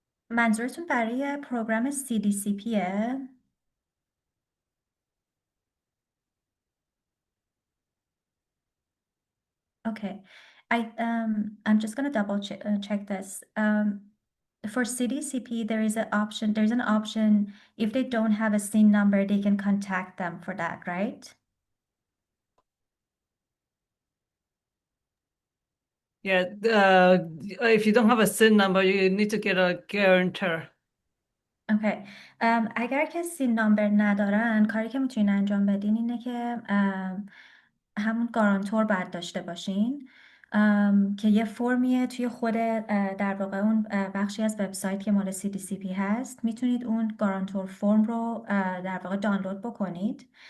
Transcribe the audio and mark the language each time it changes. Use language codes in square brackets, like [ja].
[fa] منظورتون برای پروگرام CDCPه؟ Okay. [en] I'm just going to double check this. For CDCP, there's an option, if they don't have a SIN number, they can contact them for that, right? Yeah, if you don't have a SIN number, you need to get a guarantor. Okay. [fa] اگر که سین نامبر ندارن، کاری که میتونین انجام بدین اینه که همون گارانتور باید داشته باشین که یه فرمیه توی خود در واقع اون بخشی از وبسایت که مال CDCP هست. میتونید اون گارانتور فرم رو در واقع دانلود بکنید.